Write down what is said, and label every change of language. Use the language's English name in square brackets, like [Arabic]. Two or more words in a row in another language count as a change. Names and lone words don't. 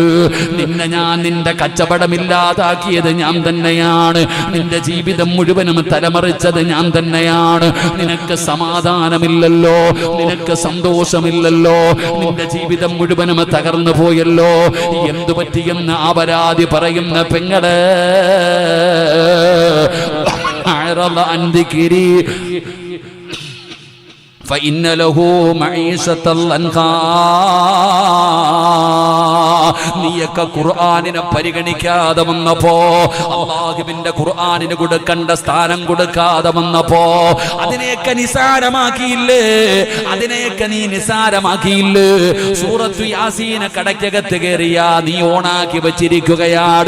[Malayalam] നിന്നെ ഞാൻ, നിന്റെ കച്ചവടമില്ലാതാക്കിയത് ഞാൻ തന്നെയാണ്. നിന്റെ ജീവിതം മുഴുവനും തലമറിച്ചത് ഞാൻ തന്നെയാണ്. നിനക്ക് സമാധാനമില്ലല്ലോ, നിനക്ക് സന്തോഷമില്ലല്ലോ, നിന്റെ ജീവിതം മുഴുവനും തകർന്നു പോയല്ലോ. എന്തു പറ്റിയെന്ന് അപരാധി പറയുന്ന പെങ്ങളെ, [Arabic] فإن له معيشة ضنكا. [Malayalam] നീയൊക്കെ ഖുർആനിനെ പരിഗണിക്കാതെ വന്നപ്പോ, അല്ലാഹുവിന്റെ ഖുർആനിന് കൊടുക്കേണ്ട സ്ഥാനം കൊടുക്കാതെ വന്നപ്പോ അതിനെയൊക്കെ നിസാരമാക്കിയില്ലേ? അതിനെയൊക്കെ നീ നിസാരമാക്കിയില്ലേ? സൂറത്തു യാസീനെ കടക്കകത്ത് കയറിയ നീ ഓണാക്കി വെച്ചിരിക്കുകയാണ്.